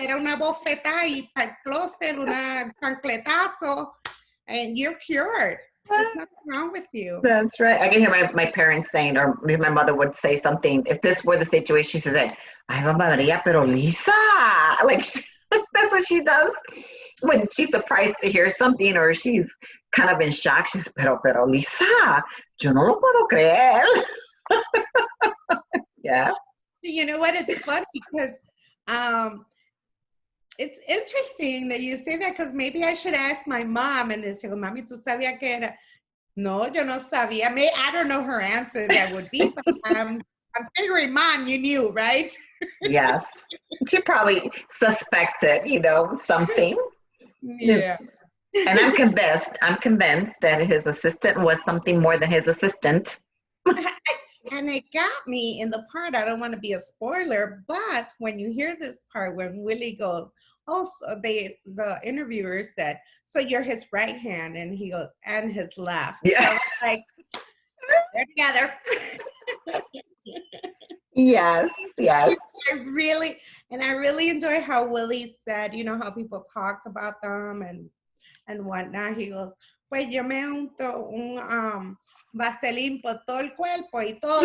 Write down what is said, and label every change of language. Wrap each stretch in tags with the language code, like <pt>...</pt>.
<es>Era una bofetada y para el closet, una chancletazo,</es> <en>and you're cured. There's nothing wrong with you. That's right. I can hear my parents saying, or my mother would say something. If this were the situation, she said,</en> <es>"Ay, Mamma Maria, pero Lisa,"</es> <en>like that's what she does when she's surprised to hear something, or she's kind of in shock. She's,</en> <es>pero Lisa, yo no lo puedo creer.</es> <en>Yeah. You know what? It's funny because it's interesting that you say that, because maybe I should ask my mom and this.</en> <es>Mami, ¿tú sabías que era? No, yo no sabía.</es> <en>I don't know her answer that would be, but I'm figuring, Mom, you knew, right? Yes. She probably suspected, something. Yeah. And I'm convinced that his assistant was something more than his assistant. And it got me in the part, I don't want to be a spoiler, but when you hear this part, when Willie goes, oh, so the interviewer said, so you're his right hand, and he goes, and his left. Yeah. So like, they're together. Yes. I really enjoy how Willie said, how people talked about them and whatnot.</en> <es>He goes, pues yo me unto un vaselín por todo el cuerpo y todo</es>